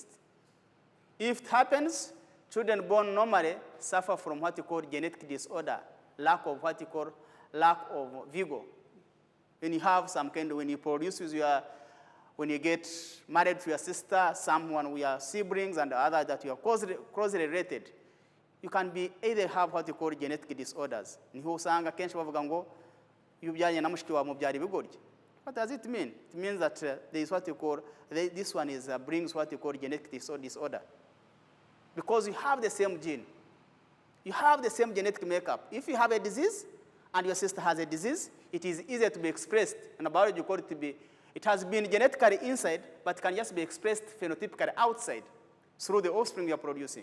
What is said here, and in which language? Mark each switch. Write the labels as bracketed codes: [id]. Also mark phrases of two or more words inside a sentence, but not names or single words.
[en] If it happens, children born normally suffer from what you call genetic disorder, lack of vigor. When you have some kind of, when you produce with when you get married to your sister, someone with your siblings, and the other that you are closely related, you can be either have what you call genetic disorders. [rn] Niho usanga kenshi bavuga ngo yubyanye na mushiki wa mubyari bigorye. [en] What does it mean? It means that there is what you call, this one is brings what you call genetic disorder. Because you have the same gene. You have the same genetic makeup. If you have a disease and your sister has a disease, it is easier to be expressed. In biology, you call it to be, it has been genetically inside, but can just be expressed phenotypically outside through the offspring you are producing.